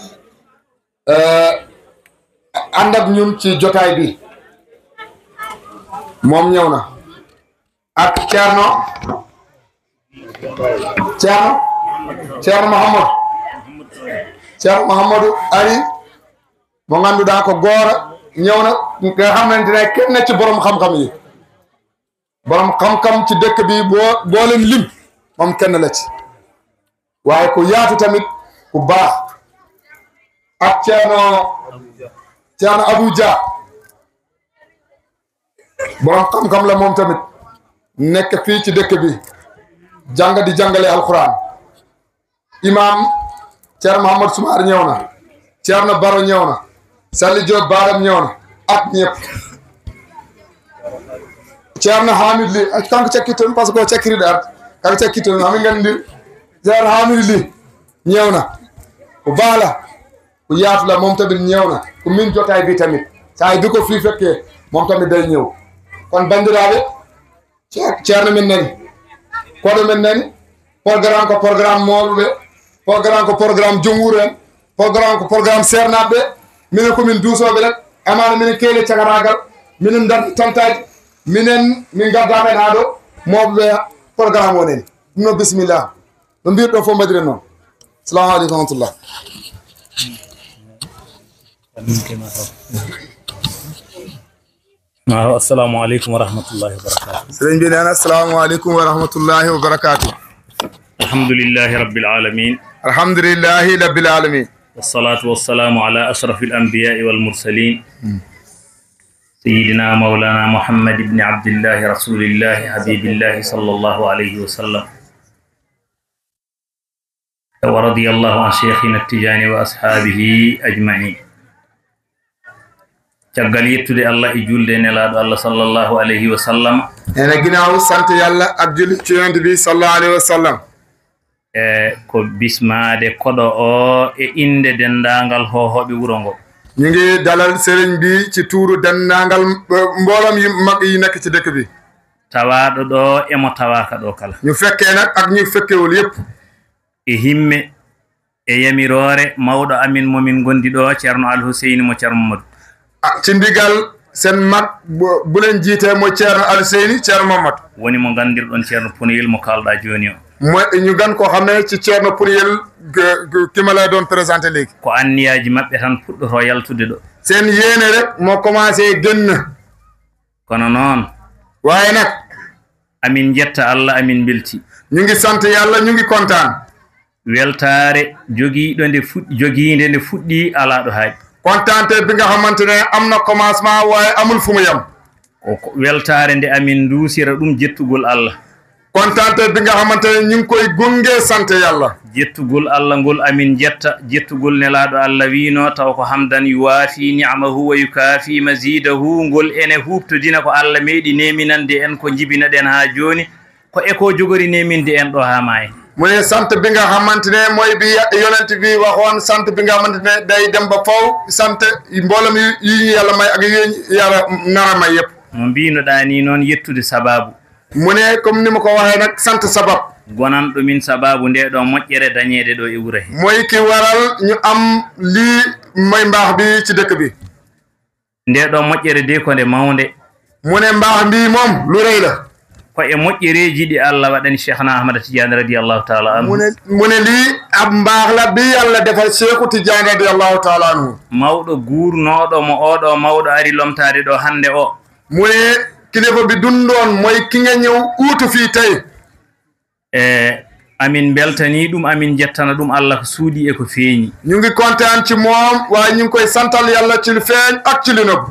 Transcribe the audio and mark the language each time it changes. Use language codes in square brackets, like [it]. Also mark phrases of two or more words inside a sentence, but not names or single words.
[wo] ànd ak ñun ci jotaay bi moom ñëw na ak Thierno Mouhamadou [ff] Ari mo ganduɗa ko goora [wo] ñëw na nga xamante ne kenn ci borom xam-xam yi borom xam-xam ci dëkk bi boo leen lim moom kenn la ci waaye ku yaatu tamit ku baax ak Thierno Abou Dia borom xam-xam la moom tamit nekk fii ci dëkk bi jàng di jàngale alquran imam Thierno Mohamed Soumar ñëw na Thierno Baro ñëw na Sali Diop Baram ñëw na ak ñëpp [ff] Thierno Hamid Li kanko cekkiton [fr] par ce que [ff] o cekkiriɗo arde kanko cekkiton hami gandi Thierno Hamid Li [wo] ñëw na [ff] ko baala ko [wo] yaatu la moom tamit ñëw na ko min jotaay bi tamit saa bi ko fii fekkee moom tamit [ff] day ñëw kon bandiraɓe Thierno min nani koɗo men nani programme ko programme mawɓe programme ko programme jonguru en programme ko programme sernaɓe minen komin duusoɓe rek amana minen keele cagaragal minen dar tantaji minen min gaddamen ha ɗo mawɓe programme woneni ɗum noon bisimillah no mbirɗo fof mbadiren noon [ar] السلام عليكم ورحمة الله السلام عليكم ورحمة الله وبركاته. [wo] sëriñ bi nee na [ar] السلام عليكم ورحمة الله وبركاته. الحمد لله رب العالمين الحمد لله رب العالمين. والصلاة والسلام على أشرف الأنبياء والمرسلين سيدنا مولانا محمد بن عبد الله رسول الله حبيب الله صلى الله عليه وسلم ورضي الله عن شيخنا التجاني وأصحابه أجمعين. [ff] caggal yettude Allah e julde nelaɗo Allah [ar] صلى الله عليه وسلم [wo] ene ginaaw sant yàlla ak julli ci yonent bi [ar] صلى الله عليه وسلم [ff] e ko bismade koɗo o e inde dendagal hohoɓe wuro ngo. [wo] ñu ngi dalal sëriñ bi ci tuuru dendagal mboolom yi mag yi nekk ci dëkk bi [ff] tawaɗo ɗo emo tawaka ɗo kala [wo] ñu fekkee nag ak ñu fekkewul yépp [ff] e himme e yamirore mawɗo amin momin gondi ɗo ceerno Alhuseyni mo ceerno Mamadou [wo] ci ndigal seen mag bu leen jiitee mooy ceerno Alhuseyni ceerno Mamadou [ff] woni mo gandirɗon ceerno Punuyel mo kalɗa joni o [wo] mooy ñu gan koo xam ne ci ceerno Punuyel ki ma lay doon présenté léegi [ff] ko anniyaji maɓɓe tan puɗɗoto yaltude ɗo [wo] seen yéene rek moo commencé génn [ff] kono noon [wo] waaye nag [ff] amin jetta Allah amin belti [wo] ñu ngi sant yàlla ñu ngi kontaan [ff] weltare jogiiɗo nde fuɗɗi jogiinde nde fuɗɗi ala ɗo haaji [wo] kontaante bi nga xamante ne am na commencement waaye amul fu mu yem [ff] ko weltare nde amin duusira ɗum jettugol Allah [wo] kontaante bi nga xamante ne ñu ngi koy gunge sant yàlla [ff] jettugol Allah ngol amin jetta jettugol nelaɗo Allah wino taw ko [ar] حمدا يوافي نعمه ويكافئ مزيده [ff] ngol ene huɓtodina ko Allah meeɗi neminande en ko jibina ɗen ha joni ko eko jogori neminde en ɗo ha maayi [wo] mu ne sant bi nga xamante ne mooy bi yonent bi waxoon sant bi nga xamante ne day dem ba faw sant mboolem yi ñu yàlla may ak yi yàlla nara may yëpp [ff] mo mbinoɗa ni noon yettude sababu [wo] mu ne comme ni ma ko waxee nag sant sabab [ff] gonanɗo min sababu nde ɗo moƴƴere dañede ɗo e wuro he [wo] mooy ki waral ñu am lii mooy mbaax bi ci dëkk bi [ff] nde ɗo moƴƴere de ko nde mawde [wo] mu ne mbaax bi moom lu rëy la [ff] ko e moƴƴereji ɗi Allah waɗani Cheikhna Ahmada Tidiane [ar] رضي الله تعالى عنه [wo] mu ne lii ab mbaax la bi yàlla defal Cheikhu Tidiane [ar] رضي الله تعالى عنه [ff] mawɗo guurnoɗo mo oɗo mawɗo ari lomtade ɗo hande o [wo] mu ne kilifa bi dundoon mooy ki nga ñëw uutu fii tey [ff] e amin beltani ɗum amin jettana ɗum Allah ko suuɗi e ko feeñi [wo] ñu ngi kontaan ci moom waaye ñu ngi koy santal yàlla ci lu feeñ ak ci lu nëbb